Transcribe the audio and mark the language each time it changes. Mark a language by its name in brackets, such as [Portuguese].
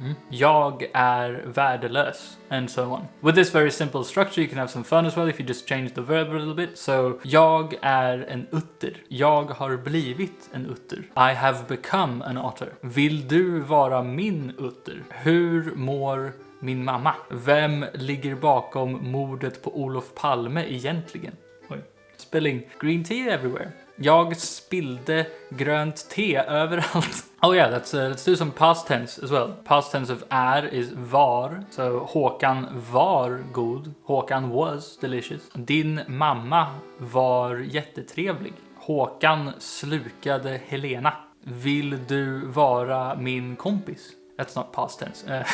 [Swedish] Jag är värdelös, [English] and so on. With this very simple structure you can have some fun as well if you just change the verb a little bit. [Swedish] So, jag är en utter. Jag har blivit en utter. [English] I have become an otter. [Swedish] Vill du vara min utter? Hur mår min mamma? Vem ligger bakom mordet på Olof Palme egentligen? Oj. [English] Spilling green tea everywhere. [Swedish] Jag spillde grönt te överallt. [English] Oh yeah, let's do some past tense as well. Past tense of är is var. So [Swedish] Håkan var god. [English] Håkan was delicious. [Swedish] Din mamma var jättetrevlig. Håkan slukade Helena. Vill du vara min kompis? [English] That's not past tense.